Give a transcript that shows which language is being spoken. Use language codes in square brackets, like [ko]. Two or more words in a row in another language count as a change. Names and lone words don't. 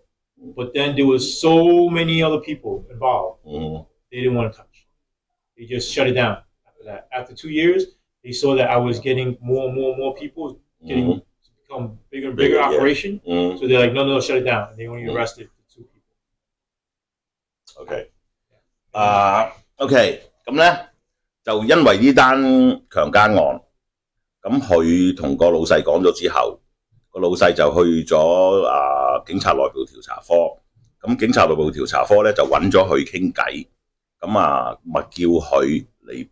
[en] But then there was so many other people involved. They didn't want to touch. They just shut it down after that. After 2 years, they saw that I was getting more and more people getting to become bigger and bigger operation. So they're like, no, shut it down. And they only arrested 2 people. [yue] OK， OK， 咁咧就因為呢單強姦案，咁佢同個老細講咗之後，個老細就去咗警察內部調查科，咁警察內部調查科咧就揾咗佢傾偈，咁咪叫佢嚟